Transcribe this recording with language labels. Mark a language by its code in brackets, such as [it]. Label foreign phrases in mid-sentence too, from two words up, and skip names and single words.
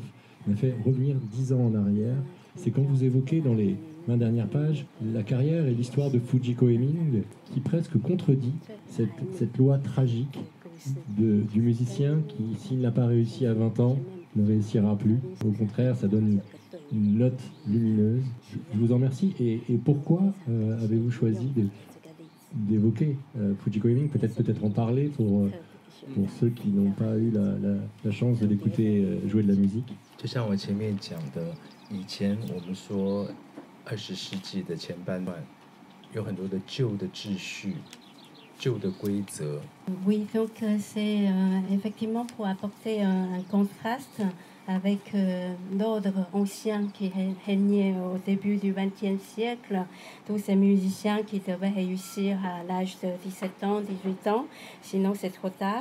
[fr] M'a fait revenir 10 ans en arrière. C'est quand vous évoquez dans les 20 dernières pages la carrière et l'histoire de Fujiko Heming, qui presque contredit cette loi tragique du musicien qui, s'il n'a pas réussi à 20 ans, ne réussira plus. Au contraire, ça donne une note lumineuse. Je vous en remercie. Et pourquoi avez-vous choisi d'évoquer Fujiko Heming, peut-être en parler pour ceux qui n'ont pas eu la chance de l'écouter jouer de la musique? [zh] 就像我前面讲的，以前我们说20世纪的前半段有很多的旧的秩序、旧的规则。 [fr] Oui, donc c'est effectivement pour apporter un contraste avec l'ordre ancien qui régnait au début du XXe siècle, tous ces musiciens qui devaient réussir à l'âge de 17 ans, 18 ans, sinon c'est trop tard.